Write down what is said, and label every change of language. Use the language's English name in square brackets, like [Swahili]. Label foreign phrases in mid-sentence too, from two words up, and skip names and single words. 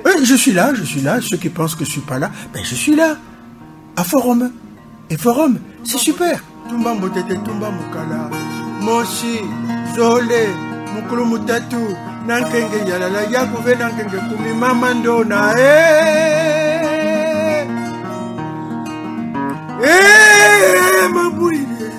[French] je suis là. Ceux qui pensent que je suis pas là, ben je suis là. À Forum. Et Forum, c'est super. [Lingala] Tumba motete, tumba mukala. Moshi, Zolé, Mukulu Mutatu, Nankenge Yalala, Yakouve Nankenge Kumi, Mamandona, Mabouli.